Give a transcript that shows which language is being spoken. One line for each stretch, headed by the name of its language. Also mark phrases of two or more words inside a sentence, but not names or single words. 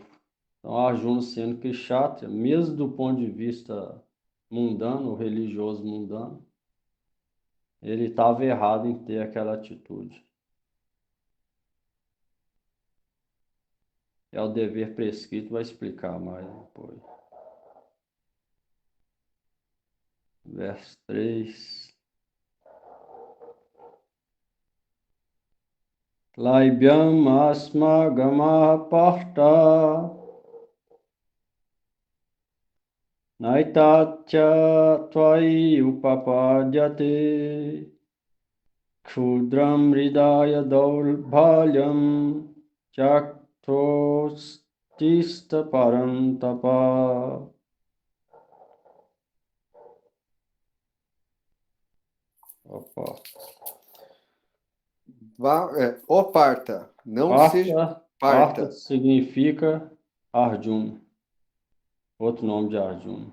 Portuguese: Então, Arjuna, sendo kshatriya, mesmo do ponto de vista mundano, religioso mundano, ele estava errado em ter aquela atitude. É o dever prescrito, vai explicar mais depois. Verso 3.
Sanskrit: Laibhyam asmagama parta naitacha tvai upapadyate kshudram hridaya daulbhalyam chaktostista parantapa.
Portuguese: Opa. Ó Parta, não seja Parta Parta, significa Arjuna, outro nome de Arjuna.